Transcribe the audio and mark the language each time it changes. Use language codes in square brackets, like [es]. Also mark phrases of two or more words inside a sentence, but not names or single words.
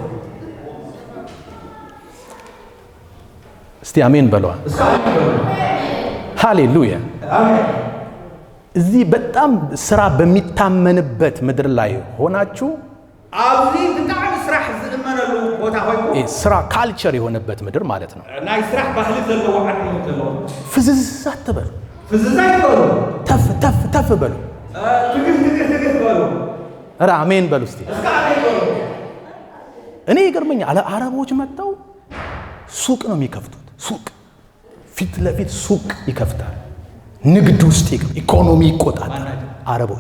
[am] እስቲ አሜን በሏል። ሃሌሉያ አሜን። እዚህ በጣም ስራ በሚታመንበት ምድር ላይ ሆናችሁ [ti] አብዚ በጣም ስራህ ዝእመነሉ ቦታ ሆይኩ [am] ስራ ካልቸር የሆነበት ምድር ማለት ነው። [ti] ናይ ስራህ ባህል ዘለው ዓድ ዘለው [am] ፍዝዝ አትበሉ። [ti] ፍዝዝ አይበሉ። [am] ተፍ ተፍ ተፍ በሉ። ትግል በሉ። ኧረ አሜን በሉ እስቲ። እስከ አሜን በሉ። እኔ ይገርመኛል። አረቦች መጥተው ሱቅ ነው የሚከፍቱት። ሱቅ ፊት ለፊት ሱቅ ይከፍታል። ንግድ ውስጥ ኢኮኖሚ ይቆጣጠራል። አረቦች